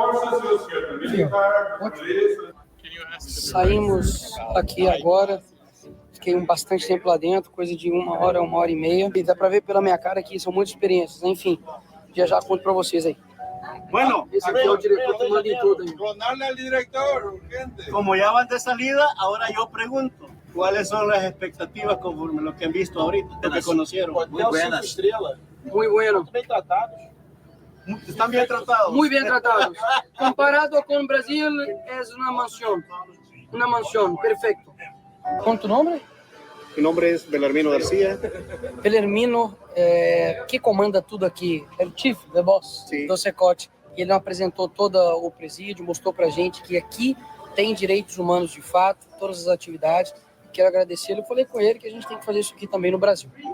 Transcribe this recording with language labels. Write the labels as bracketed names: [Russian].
[Portuguese] Aqui ó, ótimo. Saímos aqui agora. Fiquei bastante tempo lá dentro, coisa de 1 hora, 1h30. E dá pra ver pela minha cara que são muitas experiências. Enfim, já conto pra vocês aí. [Spanish] Bueno, [Portuguese] esse aqui é o diretor que manda em tudo aí. [Spanish] Ronaldo al director, urgente. Como ya van de salida, ahora yo pregunto, ¿cuáles son las expectativas conforme lo que han visto ahorita, lo que conocieron? Muy buenas. Muy bueno. [Portuguese] Bem tratados. [Spanish] Están bien tratados. Muy bien tratados. Comparado con Brasil, es una mansión. Una mansión, perfecto. ¿Con tu nombre? Mi nombre es Belarmino García. [Portuguese] Belarmino, que comanda tudo aqui, é o chief, [English] the boss, [Portuguese] do Secote. Ele apresentou todo o presídio, mostrou pra gente que aqui tem direitos humanos de fato, todas as atividades. Quero agradecê-lo. Eu falei com ele que a gente tem que fazer isso aqui também no Brasil.